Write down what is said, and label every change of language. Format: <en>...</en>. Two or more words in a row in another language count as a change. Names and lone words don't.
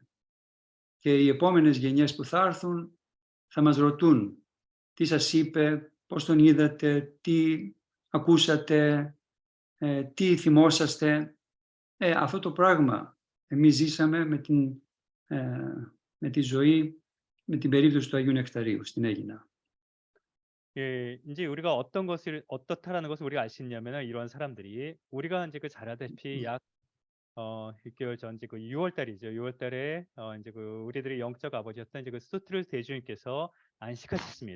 <el>Και οι επόμενες γενιές που θα έρθουν θα μας ρωτούν τι σας είπε, πώς τον είδατε, τι ακούσατε, τι θυμόσαστε. Αυτό το πράγμα εμείς ζήσαμε με την με τη ζωή, με την περίπτωση του Αγίου Νεκταρίου στην Αίγινα.</el> <ko>예, 이제 우리가 어떤 것을 어떻다라는 것을 우리가 알 수 있냐면은 이런 사람들이 우리가 이제 그 잘 알다시피 약 6개월 전 이제 그 6월 달이죠. 6월 달에 이제 그 우리들의 영적 아버지였던 이제 그 소트르 대주님께서 안식하셨습니다.</ko>